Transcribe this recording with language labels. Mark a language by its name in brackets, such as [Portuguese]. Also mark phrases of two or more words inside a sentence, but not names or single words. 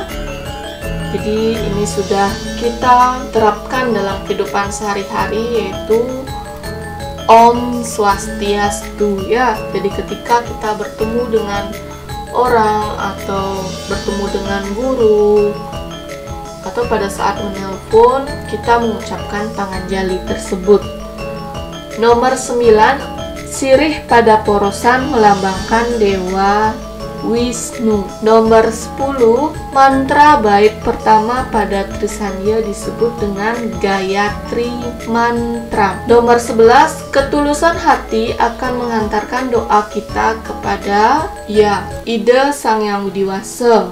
[Indonesian] Jadi ini sudah kita terapkan dalam kehidupan sehari-hari, yaitu [Sanskrit] Om Swastiastu [Indonesian] Jadi ketika kita bertemu dengan orang atau bertemu dengan guru atau pada saat menelpon, kita mengucapkan panganjali tersebut. Nomor 9, sirih pada porosan melambangkan Dewa Wisnu. Nomor 10, mantra bait pertama pada Trisandya disebut dengan Gayatri Mantra. Nomor 11, ketulusan hati akan mengantarkan doa kita kepada Ida Sang Yang Widiwasa.